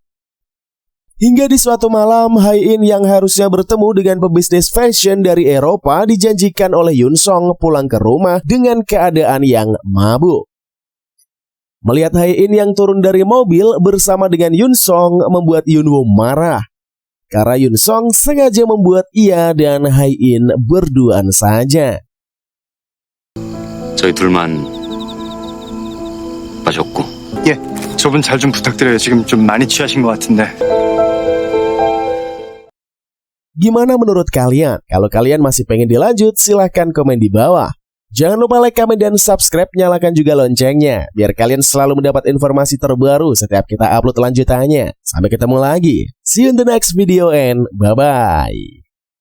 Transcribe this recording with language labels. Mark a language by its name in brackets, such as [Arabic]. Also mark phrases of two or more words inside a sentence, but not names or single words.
[Indonesian] Hingga di suatu malam, Hae-in yang harusnya bertemu dengan pebisnis fashion dari Eropa dijanjikan oleh Yun Song pulang ke rumah dengan keadaan yang mabuk. Melihat Hae-in yang turun dari mobil bersama dengan Yun Song membuat Yunwo marah. Karena Yun Song sengaja membuat ia dan Hae-in berduaan saja. [Korean] 저희 둘만 마셨고. 예, 저분 잘 좀 부탁드려요. 지금 좀 많이 취하신 것 같은데. [Indonesian] Gimana menurut kalian? Kalau kalian masih pengen dilanjut, silahkan komen di bawah. Jangan lupa like, komen, dan subscribe. Nyalakan juga loncengnya, biar kalian selalu mendapat informasi terbaru setiap kita upload lanjutannya. Sampai ketemu lagi. [English] See you in the next video and bye-bye.